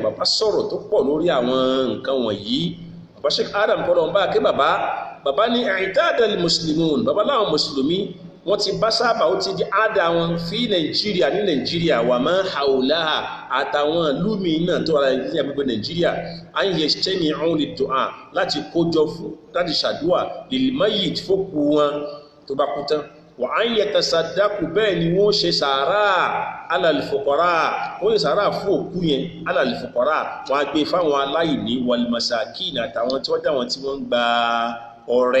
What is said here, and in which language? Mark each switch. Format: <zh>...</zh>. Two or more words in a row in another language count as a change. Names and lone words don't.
<yo>Bàbá sọ̀rọ̀ tó pọ̀ lórí àwọn nǹkan wọ̀nyí. Bàbá Sheikh Adam kọ́ lọ́n bá kí bàbá ní</yo> <ar>اعتاد المسلمون,</ar> <yo>bàbá láwọn mùsùlùmí wọ́n ti bá sábà, ó ti di àádà wọn fi Nàìjíríà ní Nàìjíríà</yo> <ar>وما حولها</ar> <yo>àtàwọn lúmi náà tó wà ní agbègbè Nàìjíríà</yo> <ar>أن يجتمعوا للدعاء</ar> <yo>láti kójọ fún láti ṣàdúà lil-mayyit fókù wọn tó bá kú tán,</yo> <ar>وأن يتصدقوا</ar> <yo>bẹ́ẹ̀ ni wọ́n ṣe sàárà</yo> <ar>على الفقراء,</ar> <yo>wọ́n ṣe sàárà fún òkú yẹn</yo> <ar>على الفقراء,</ar> <yo>wọ́n á gbé fáwọn aláìní wal-masakin àtàwọn tí wọ́n dáwọn tí wọ́n ń gba ọrẹ.</yo>